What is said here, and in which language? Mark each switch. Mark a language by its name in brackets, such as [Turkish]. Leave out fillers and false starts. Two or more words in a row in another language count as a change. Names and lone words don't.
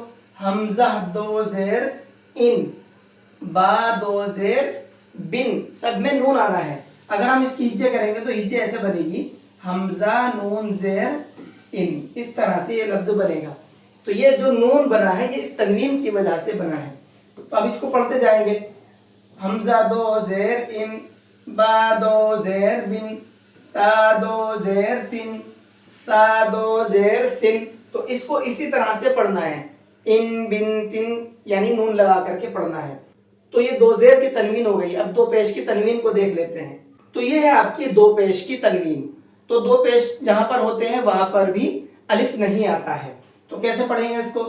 [Urdu] حمزہ دو زیر ان، با دو زیر بن، سب میں نون آنا ہے۔ اگر ہم اس کی ہجے کریں گے تو ہجے ایسے بنے گی حمزہ نون زیر ان، اس طرح سے یہ لفظ بنے گا۔ تو یہ جو نون بنا ہے یہ اس تنوین کی وجہ سے بنا ہے۔ تو اب اس کو پڑھتے جائیں گے، حمزہ دو زیر ان، با دو زیر بن، تا دو زیر تن، سا دو زیر سن۔ تو اس کو اسی طرح سے پڑھنا ہے، ان بن تن، یعنی نون لگا کر کے پڑھنا ہے۔ تو یہ دو زیر کی تنوین ہو گئی۔ اب دو پیش کی تنوین کو دیکھ لیتے ہیں۔ تو یہ ہے آپ کی دو پیش کی تنوین۔ تو دو پیش جہاں پر ہوتے ہیں وہاں پر بھی الف نہیں آتا ہے، تو کیسے پڑھیں گے اس کو؟